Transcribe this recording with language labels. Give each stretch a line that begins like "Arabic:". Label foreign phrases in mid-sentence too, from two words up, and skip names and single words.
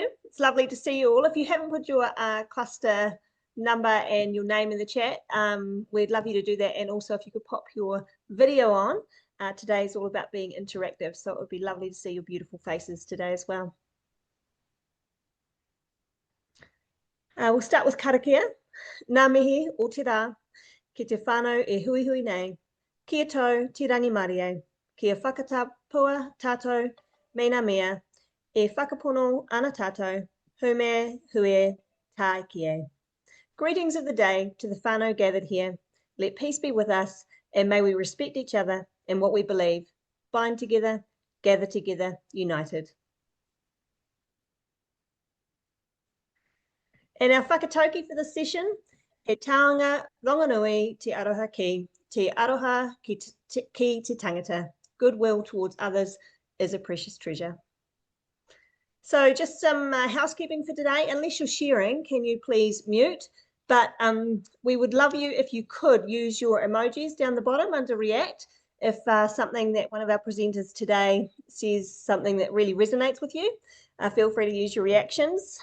English: It's lovely to see you all. If you haven't put your cluster number and your name in the chat, we'd love you to do that. And also if you could pop your video on. Today is all about being interactive, so it would be lovely to see your beautiful faces today as well. We'll start with karakia.
Māori: Ngā mihi o te rā, ki te whānau e hui hui nei. Kia tau te rangi marie, kia whakatapua tātou me ngā mea, e whakapono ana tātou, hume hue tai kie.
English: Greetings of the day to the whānau gathered here. Let peace be with us, and may we respect each other and what we believe. Bind together, gather together, united. And our whakatauki for this session,
Māori: e taonga rongonui te aroha ki. Te aroha ki te tangata.
English: Goodwill towards others is a precious treasure. So just some housekeeping for today. Unless you're sharing, can you please mute? But we would love you if you could use your emojis down the bottom under React. If something that one of our presenters today says something that really resonates with you, feel free to use your reactions.